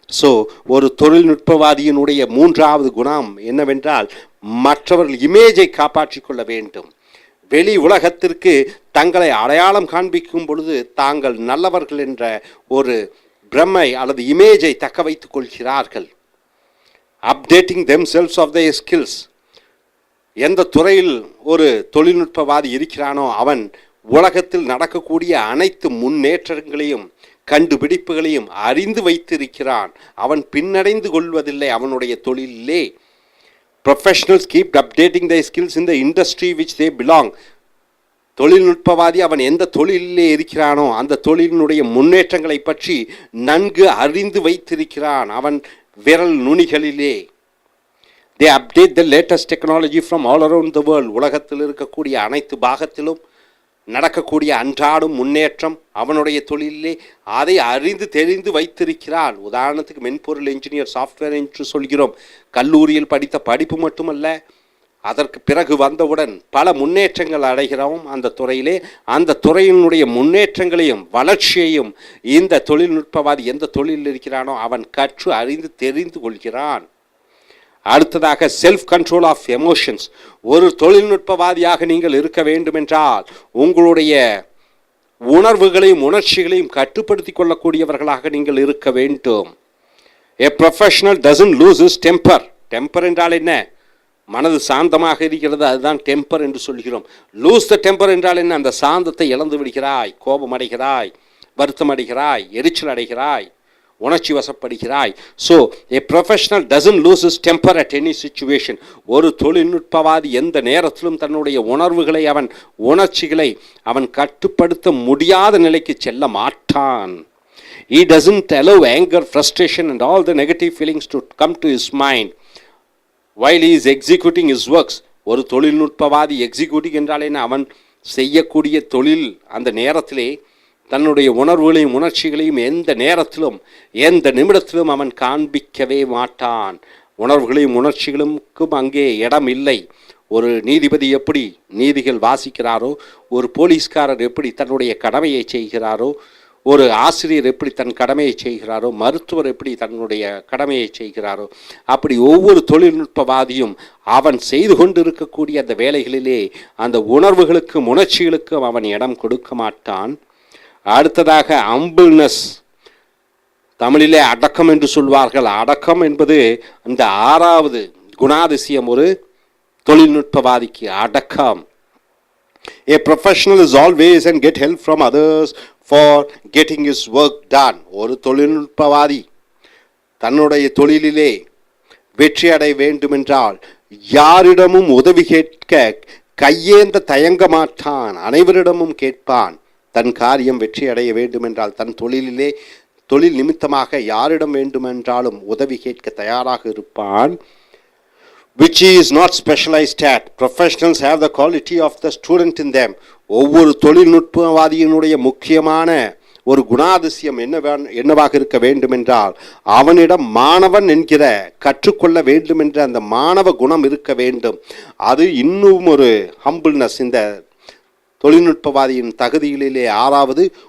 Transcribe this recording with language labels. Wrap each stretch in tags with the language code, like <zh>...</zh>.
<ta>So ஒரு தொழில்நுட்பவாதியினுடைய மூன்றாவது குணம் என்னவென்றால் மற்றவர்கள் இமேஜை காப்பாற்றிக் கொள்ள வேண்டும். வெளி உலகத்திற்கு தங்களை அடையாளம் காண்பிக்கும் பொழுது தாங்கள் நல்லவர்கள் என்ற ஒரு பிரமை அல்லது இமேஜை தக்க வைத்துக் கொள்கிறார்கள்.</ta> <en>Updating themselves of their skills.</en> <ta>எந்த துறையில் ஒரு தொழில்நுட்பவாதி இருக்கிறானோ அவன் உலகத்தில் நடக்கக்கூடிய அனைத்து முன்னேற்றங்களையும் கண்டுபிடிப்புகளையும் அறிந்து வைத்திருக்கிறான். அவன் பின்னடைந்து கொள்வதில்லை அவனுடைய தொழிலே.</ta> <en>Professionals keep updating their skills in the industry which they belong.</en> <ta>தொழில்நுட்பவாதி அவன் எந்த தொழிலே இருக்கிறானோ அந்த தொழிலினுடைய முன்னேற்றங்களை பற்றி நன்கு அறிந்து வைத்திருக்கிறான் அவன் விரல் நுனிகளிலே.</ta> <en>They update the latest technology from all around the world.</en> <ta>உலகத்தில் இருக்கக்கூடிய அனைத்து பாகத்திலும் நடக்கக்கூடிய அன்றாடும் முன்னேற்றம் அவனுடைய தொழிலே அதை அறிந்து தெரிந்து வைத்திருக்கிறான். உதாரணத்துக்கு மென்பொருள் இன்ஜினியர், சாஃப்ட்வேர் என்று சொல்கிறோம். கல்லூரியில் படித்த படிப்பு மட்டுமல்ல, அதற்கு பிறகு வந்தவுடன் பல முன்னேற்றங்கள் அடைகிறோம் அந்த துறையிலே. அந்த துறையினுடைய முன்னேற்றங்களையும் வளர்ச்சியையும் இந்த தொழில்நுட்பவாதி எந்த தொழிலில் இருக்கிறானோ அவன் கற்று அறிந்து தெரிந்து கொள்கிறான். அடுத்ததாக</ta> <en>Self control of emotions.</en> <ta>ஒரு தொழில்நுட்பவாதியாக நீங்கள் இருக்க வேண்டுமென்றால் உங்களுடைய உணர்வுகளையும் உணர்ச்சிகளையும் கட்டுப்படுத்தி கொள்ளக்கூடியவர்களாக நீங்கள் இருக்க வேண்டும்.</ta> <en>A professional doesn't lose his temper.</en> <ta>Temper என்றால் என்ன? மனது சாந்தமாக இருக்கிறது, அதுதான் டெம்பர் என்று சொல்கிறோம்.</ta> <en>lose the temper</en> <ta>என்றால் என்ன? அந்த சாந்தத்தை இழந்து விடுகிறாய், கோபம் அடைகிறாய், வருத்தம் அடைகிறாய், எரிச்சல் அடைகிறாய், உணர்ச்சி வசப்படுகிறாய்.</ta> <en>So a professional doesn't lose is temper at any situation.</en> <ta>ஒரு தொழில்நுட்பவாதி எந்த நேரத்திலும் தன்னுடைய உணர்வுகளை உணர்ச்சிகளை அவன் கட்டுப்படுத்த முடியாத நிலைக்கு செல்ல மாட்டான்.</ta> <en>He doesn't allow anger, frustration and all the negative feelings to come to his mind while he is executing his works.</en> <ta>ஒரு தொழில்நுட்பவாதி எக்ஸிக்யூட்டிவ் என்றாலே அவன் செய்யக்கூடிய தொழில் அந்த நேரத்திலே தன்னுடைய உணர்வுகளையும் உணர்ச்சிகளையும் எந்த நேரத்திலும் எந்த நிமிடத்திலும் அவன் காண்பிக்கவே மாட்டான். உணர்வுகளையும் உணர்ச்சிகளுக்கும் அங்கே இடம் இல்லை. ஒரு நீதிபதி எப்படி நீதிகள் வாசிக்கிறாரோ, ஒரு போலீஸ்காரர் எப்படி தன்னுடைய கடமையை செய்கிறாரோ, ஒரு ஆசிரியர் எப்படி தன் கடமையை செய்கிறாரோ, மருத்துவர் எப்படி தன்னுடைய கடமையை செய்கிறாரோ, அப்படி ஒவ்வொரு தொழில்நுட்பவாதியும் அவன் செய்து கொண்டிருக்கக்கூடிய அந்த வேலைகளிலே அந்த உணர்வுகளுக்கும் உணர்ச்சிகளுக்கும் அவன் இடம் கொடுக்க மாட்டான். அடுத்ததாக ஹம்பிள்னஸ், தமிழிலே அடக்கம் என்று சொல்வார்கள். அடக்கம் என்பது அந்த 6வது குணாதிசயம் ஒரு தொழில்நுட்பவாதிக்கு, அடக்கம்.</ta> <en>A professional is always and get help from others for getting his work done.</en> <ta>ஒரு தொழில்நுட்பவாதி தன்னுடைய தொழிலிலே வெற்றி அடைய வேண்டுமென்றால் யாரிடமும் உதவி கேட்க கையேந்த தயங்க மாட்டான், அனைவரிடமும் கேட்பான். தன் காரியம் வெற்றி அடைய வேண்டுமென்றால் தன் தொழிலிலே தொழில் நிமித்தமாக யாரிடம் வேண்டுமென்றாலும் உதவி கேட்க தயாராக இருப்பான்.</ta> <en>Which is not specialized at. Professionals have the quality of the student in them.</en> <ta>ஒவ்வொரு தொழில்நுட்பவாதியினுடைய முக்கியமான ஒரு குணாதிசயம் என்னவாக இருக்க வேண்டுமென்றால் அவனிடம் மாணவன் என்கிற கற்றுக்கொள்ள வேண்டும் என்ற அந்த மாணவ குணம் இருக்க வேண்டும். அது இன்னும் ஒரு ஹம்பிள்னஸ் இந்த தொழில்நுட்பவாதியின் தகுதிகளிலே 6வது.</ta>